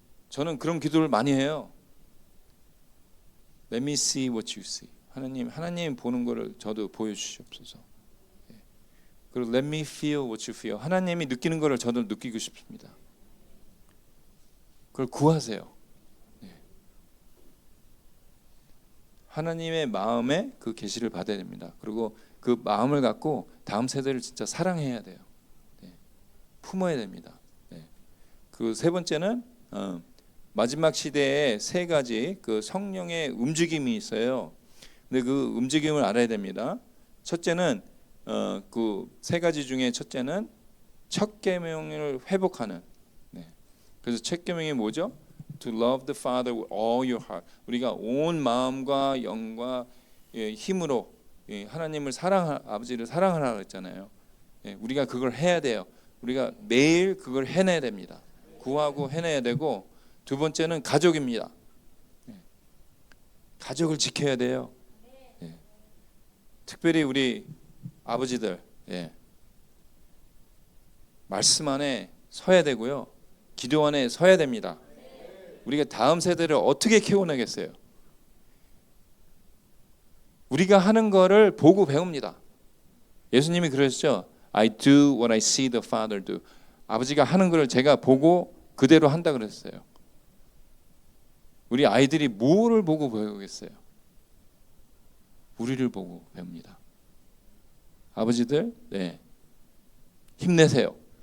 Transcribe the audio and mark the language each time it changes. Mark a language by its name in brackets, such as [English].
[Korean] 저는 그런 기도를 많이 해요. [English] Let me see what you see. [Korean] 하나님 보는 거를 저도 보여주시옵소서. 그리고 [English] let me feel what you feel. [Korean] 하나님이 느끼는 거를 저도 느끼고 싶습니다. 그걸 구하세요. 하나님의 마음에 그 계시를 받아야 됩니다. 그리고 그 마음을 갖고 다음 세대를 진짜 사랑해야 돼요. 품어야 됩니다. 그 세 번째는 마지막 시대에 세 가지 그 성령의 움직임이 있어요. 근데 그 움직임을 알아야 됩니다. 첫째는 그 세 가지 중에 첫째는 첫 계명을 회복하는. 그래서 첫 계명이 뭐죠? [English] To love the Father with all your heart. [Korean] 우리가 온 마음과 영과 힘으로 하나님을 아버지를 사랑하라고 했잖아요. 우리가 그걸 해야 돼요. 우리가 매일 그걸 해내야 됩니다. 구하고 해내야 되고, 두 번째는 가족입니다. 가족을 지켜야 돼요. 특별히 우리 아버지들 말씀 안에 서야 되고요. 기도 안에 서야 됩니다. 우리가 다음 세대를 어떻게 키워내겠어요? 우리가 하는 거를 보고 배웁니다. 예수님이 그러셨죠. [English] I do what I see the Father do. [Korean] 아버지가 하는 거를 제가 보고 그대로 한다 그랬어요. 우리 아이들이 뭐를 보고 배우겠어요? 우리를 보고 배웁니다. 아버지들, 힘내세요.